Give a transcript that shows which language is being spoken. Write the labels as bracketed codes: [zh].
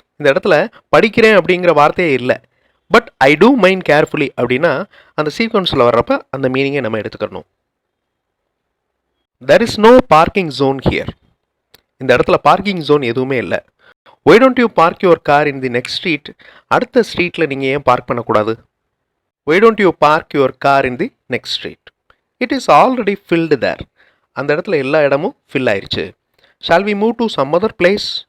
[ta] இந்த இடத்துல படிக்கிறேன் அப்படிங்கிற வார்த்தையே இல்லை. [en] but I do mind carefully [ta] அப்படின்னா அந்த சீக்வன்ஸில் வர்றப்ப அந்த மீனிங்கை நம்ம எடுத்துக்கணும். [en] There is no parking zone here. [ta] இந்த இடத்துல பார்க்கிங் ஜோன் எதுவுமே இல்லை. [en] why don't you park your car in the next street, [ta] அடுத்த ஸ்ட்ரீட்டில் நீங்கள் ஏன் பார்க் பண்ணக்கூடாது? [en] Why don't you park your car in the next street? It is already filled there. [ta] அந்த இடத்துல எல்லா இடமும் ஃபில் ஆயிடுச்சு. [en] Shall we move to some other place?